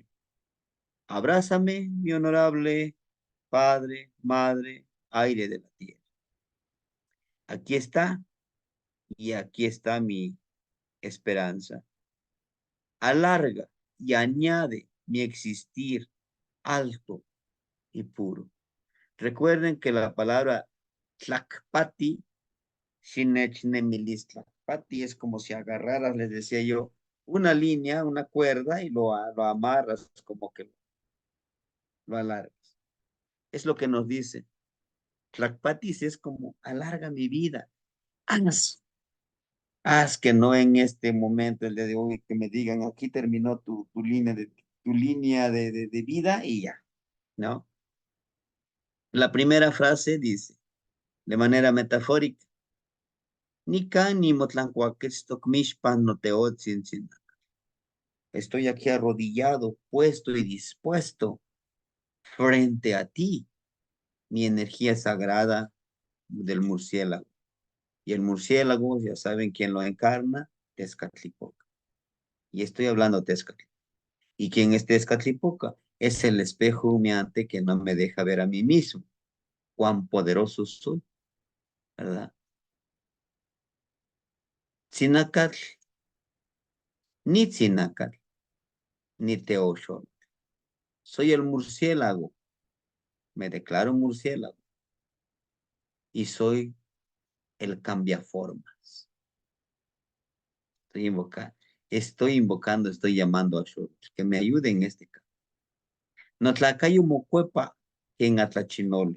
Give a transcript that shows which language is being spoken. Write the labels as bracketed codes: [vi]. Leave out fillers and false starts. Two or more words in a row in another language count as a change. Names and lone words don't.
[es] Abrázame, mi honorable padre, madre, aire de la tierra. Aquí está, y aquí está mi esperanza. Alarga y añade mi existir alto y puro. Recuerden que la palabra tlacpati, [nah] shinechnemilis tlacpati, [es] es como si agarraras, les decía yo, una línea, una cuerda y lo amarras como que lo alargas. Es lo que nos dice. Tlacpatis es como alarga mi vida. Haz que no en este momento, el día de hoy, que me digan, aquí terminó tu línea de vida y ya, ¿no? La primera frase dice, de manera metafórica, [nah] ni can ni motlancuaquetztoc mixpan no teotzin sin. [es] Estoy aquí arrodillado, puesto y dispuesto frente a ti, mi energía sagrada del murciélago. Y el murciélago, ya saben quién lo encarna, Tezcatlipoca. Y estoy hablando Tezcatlipoca. ¿Y quién es Tezcatlipoca? Es el espejo humeante que no me deja ver a mí mismo. Cuán poderoso soy, ¿verdad? [nah] Tzinacal, ni tzinacal, ni teoshol. [es] Soy el murciélago, me declaro murciélago y soy el cambiaformas. Estoy invocando, estoy llamando a Shur, que me ayude en este caso. [nah] Notlacayo mocuepa en Atlachinoli.